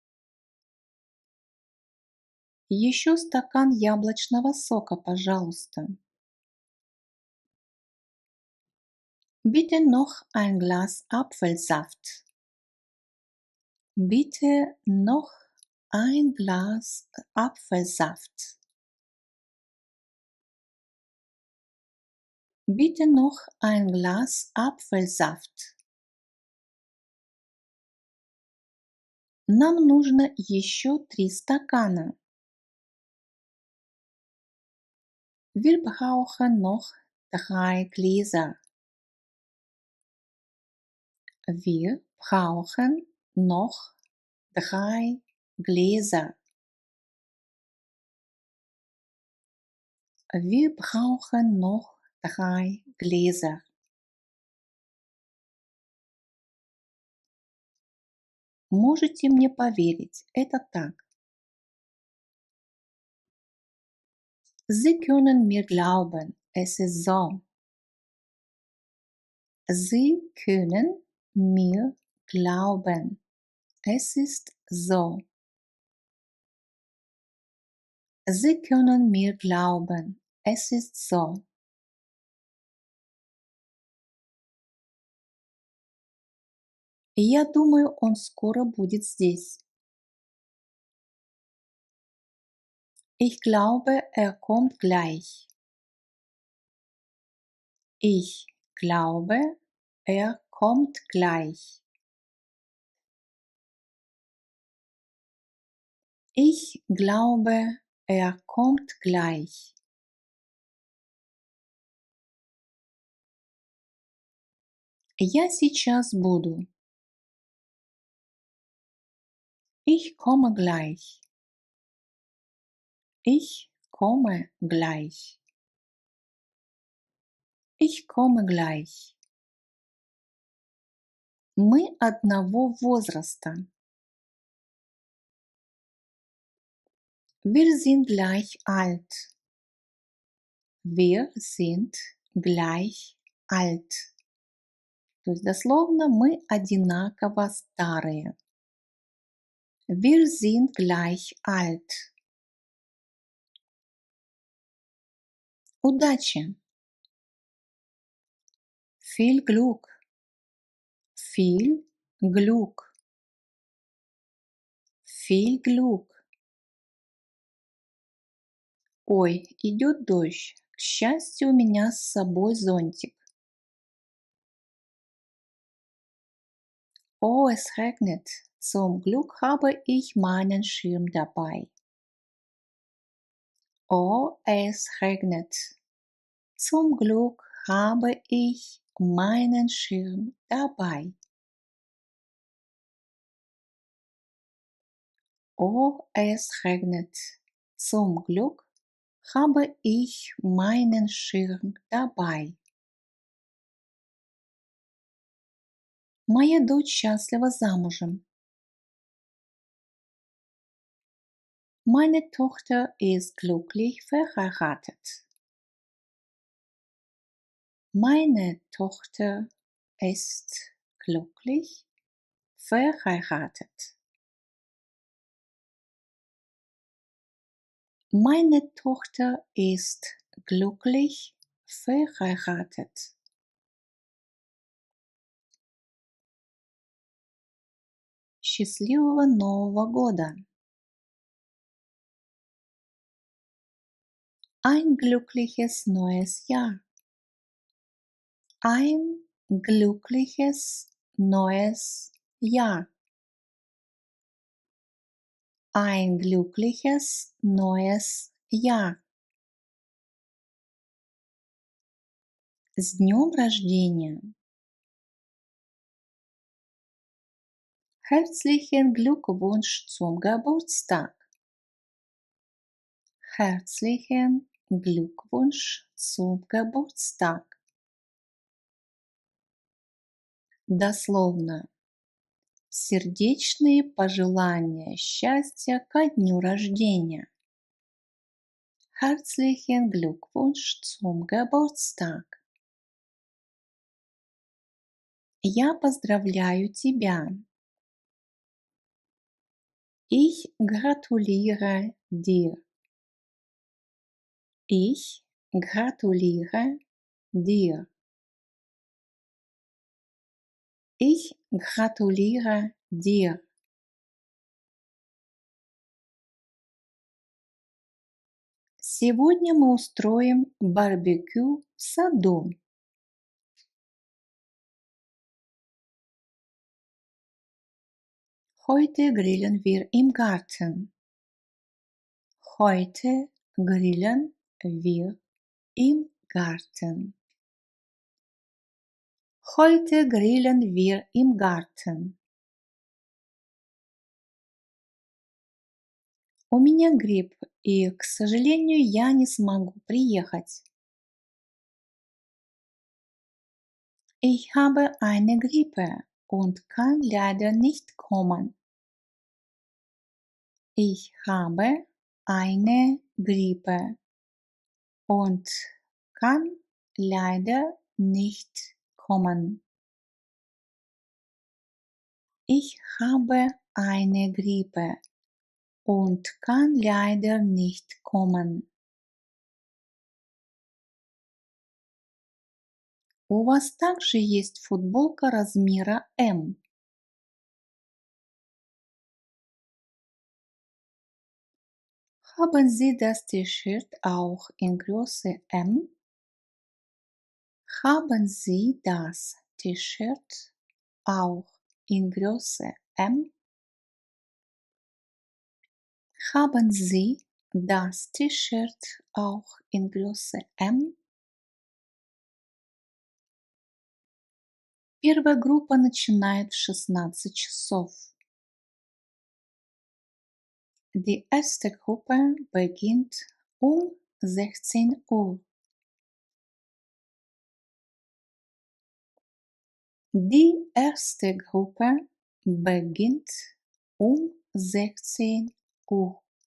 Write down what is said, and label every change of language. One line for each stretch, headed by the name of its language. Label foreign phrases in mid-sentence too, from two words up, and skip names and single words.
Russian: Еще стакан яблочного сока, пожалуйста.
German: Bitte noch ein Glas Apfelsaft. Bitte noch ein Glas Apfelsaft. Bitte noch ein Glas Apfelsaft.
Russian: Нам нужно еще 3 стакана.
German: Wir brauchen noch 3 Gläser. Wir brauchen noch 3 Gläser. Wir brauchen noch 3 Gläser.
Russian: Можете мне поверить, это так.
German: Sie können mir glauben, es ist so. Sie können mir glauben, es ist so. Sie können mir glauben, es ist so.
Russian: Я думаю, он скоро будет здесь.
German: Ich glaube, er kommt gleich. Ich glaube, er kommt gleich. Ich glaube, er kommt gleich.
Russian: Я сейчас буду.
German: Ich komme gleich. Ich komme gleich. Ich komme gleich.
Russian: Мы одного возраста.
German: Wir sind gleich alt. Wir sind gleich alt.
Russian: То есть дословно мы одинаково старые.
German: Wir sind gleich alt.
Russian: Удачи!
German: Viel Glück! Viel Glück! Viel Glück!
Russian: Ой, идет дождь. К счастью, у меня с собой зонтик.
German: Oh, es regnet. Zum Glück habe ich meinen Schirm dabei. Oh, es regnet. Zum Glück habe ich meinen Schirm dabei. Oh, es regnet. Zum Glück habe ich meinen Schirm dabei.
Russian: Моя дочь счастлива замужем.
German: Meine Tochter ist glücklich verheiratet. Meine Tochter ist glücklich verheiratet. Meine Tochter ist glücklich verheiratet.
Russian: Счастливого Нового года!
German: Ein glückliches neues Jahr. Ein glückliches neues Jahr. Ein glückliches neues Jahr.
Russian: С днем рождения!
German: Herzlichen Glückwunsch zum Geburtstag! Herzlichen Glückwunsch zum Geburtstag!
Russian: Дословно. Сердечные пожелания счастья ко дню рождения.
German: Herzlichen Glückwunsch zum Geburtstag!
Russian: Я поздравляю тебя.
German: Ich gratuliere dir. Ich gratuliere dir. Ich gratuliere dir.
Russian: Сегодня мы устроим барбекю в саду.
German: Heute grillen wir im Garten. Heute grillen wir im Garten. Heute grillen wir im Garten.
Russian: У меня грипп, и, к сожалению, я не смогу приехать.
German: Ich habe eine Grippe und kann leider nicht kommen. Ich habe eine Grippe und kann leider nicht kommen. Ich habe eine Grippe und kann leider nicht kommen.
Russian: У вас также есть футболка размера М.
German: Haben Sie das T-Shirt auch in Größe M? Haben Sie das T-Shirt auch in Größe M? Haben Sie das T-Shirt auch in Größe M?
Russian: Первая группа начинает в 16 часов.
German: Die erste Gruppe beginnt um 16 Uhr. Die erste Gruppe beginnt um 16 Uhr.